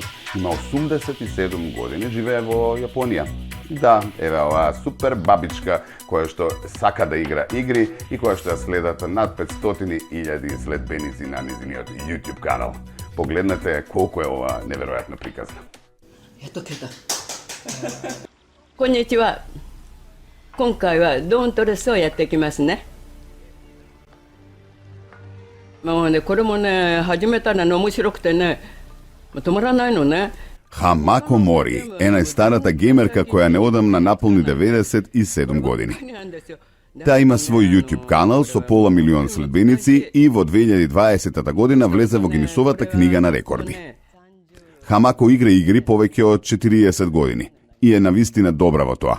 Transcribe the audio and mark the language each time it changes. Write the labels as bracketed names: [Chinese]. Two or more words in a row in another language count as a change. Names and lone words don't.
[Macedonian] Има 87 години, живее во Јапонија. Да, еве оваа супер бабичка која што сака да игра игри и која што ја следат над 500.000 следбеници на незиниот YouTube канал. Погледнете колку е ова неверојатно приказна. Ето кета. [Japanese] こんにちは。今回はドーントレスをやっていきますね。もうね、これもね、始めたらね、面白くてね、止まらないのね。 [Macedonian] Хамако Мори е најстарата геймерка која неодамна наполни 97 години. Таа има свој YouTube канал со пола милион следбеници и во 2020 година влезе во Гинисовата книга на рекорди. Хамако игра игри повеќе од 40 години и е навистина добра во тоа.